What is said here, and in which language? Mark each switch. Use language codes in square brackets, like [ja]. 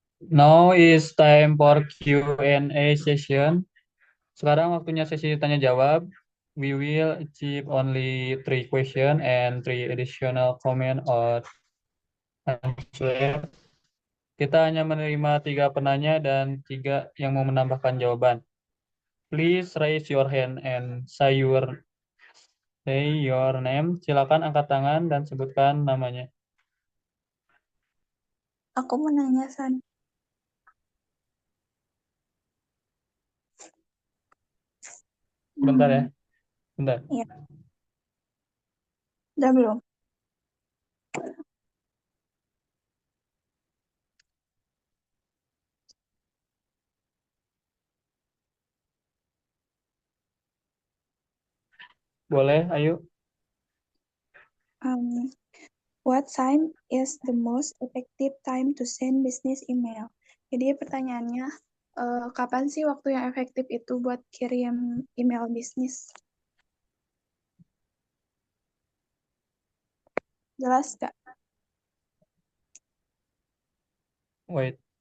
[en] Now is time for Q&A session. [id] Sekarang waktunya sesi tanya jawab. [en] We will achieve only 3 question and 3 additional comment or answer. [id] Kita hanya menerima 3 penanya dan 3 yang mau menambahkan jawaban. [en] Please raise your hand and say your name. [id] Silakan angkat tangan dan sebutkan namanya. Aku mau nanya, San. Bentar ya. Bentar. Iya. Udah belum? Boleh, ayo. [en] What time is the most effective time to send business email? [id] Jadi pertanyaannya, kapan sih waktu yang efektif itu buat kirim email bisnis? Jelas nggak? [en] Wait.